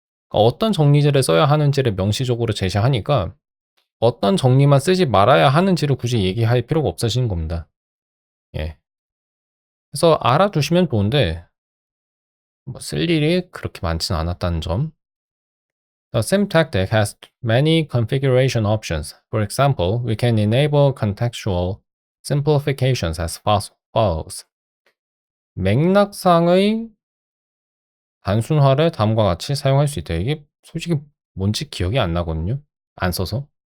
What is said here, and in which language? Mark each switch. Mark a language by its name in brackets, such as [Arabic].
[Korean] 그러니까 어떤 정리제를 써야 하는지를 명시적으로 제시하니까 어떤 정리만 쓰지 말아야 하는지를 굳이 얘기할 필요가 없어지는 겁니다. 예. 그래서 알아두시면 좋은데 뭐 쓸 일이 그렇게 많지는 않았다는 점. [English] The same tactic has many configuration options. For example, we can enable contextual simplifications as follows. [Korean] 맥락상의 단순화를 다음과 같이 사용할 수 있다. 이게 솔직히 뭔지 기억이 안 나거든요. 안 써서.